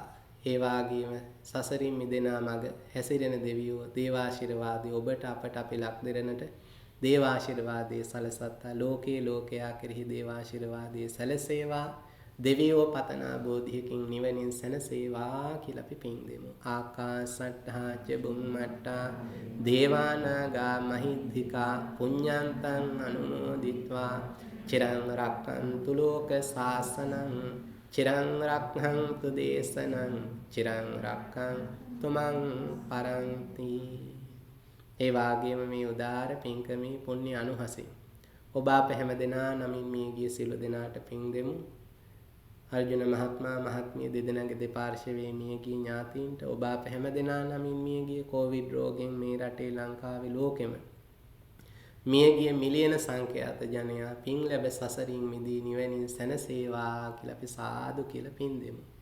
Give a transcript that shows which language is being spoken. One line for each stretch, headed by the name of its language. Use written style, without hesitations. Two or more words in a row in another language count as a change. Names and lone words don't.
Sinhala: ඒ වාගේම සසරින් මිදෙනා මග හැසිරෙන දෙවියෝ දේවාශිර්වාදයේ ඔබට අපට අපි ලක් දෙරනට දේවාශිර්වාදයේ සලසත්තා ලෝකේ ලෝකයා කෙරෙහි දේවාශිර්වාදයේ සැලසේවා. දෙවියෝ පතනා බෝධියකින් නිවනින් සැනසේවා කියලා අපි පින් දෙමු.
Pali: ආකාසට්ඨා ච බුම්මට්ඨා දේවානාගා මහිද්దికා පුඤ්ඤන්තං අනුමෝදිත්වා චිරං රක්ඛන්තු ලෝක සාසනං චිරං රක්ඛන්තු දේශනං චිරං රක්ඛන්තු මං පරන්ති.
Sinhala: ඒ වාගේම මේ උදාර පින්කමේ පුණ්‍ය අනුහසින් ඔබ අප හැම දෙනා නමින් මේ ගිය සියලු දෙනාට පින් දෙමු. අර්ජුන මහත්මයා මහත්මිය දෙදෙනාගේ දෙපාර්ශවයේ මියගිය ඥාතීන්ට ඔබ අප හැම දෙනා නමින් මියගිය කොවිඩ් රෝගයෙන් මේ රටේ ලංකාවේ ලෝකෙම මියගිය මිලියන සංඛ්‍යාත ජනයා පින් ලැබ සසරින් මිදී නිවනින් සැනසේවා කියලා අපි සාදු කියලා පින් දෙමු.